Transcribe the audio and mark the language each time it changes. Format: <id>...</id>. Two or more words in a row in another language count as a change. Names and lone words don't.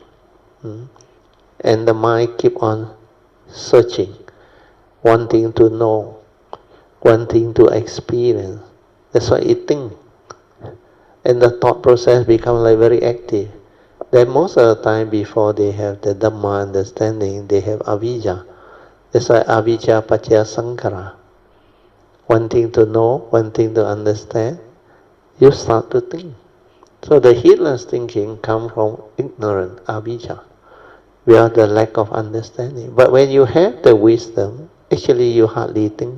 <en>And the mind keep on searching, wanting to know, wanting to experience. That's why it thinks. And the thought process becomes like very active. Then most of the time before they have the Dhamma understanding, they have avijja. That's why</en> <pi>avijja paccaya sankhara.</pi> <en>Wanting to know, wanting to understand, you start to think. So the heedless thinking comes from ignorance, avijja. We are the lack of understanding. But when you have the wisdom, actually you hardly think.</en>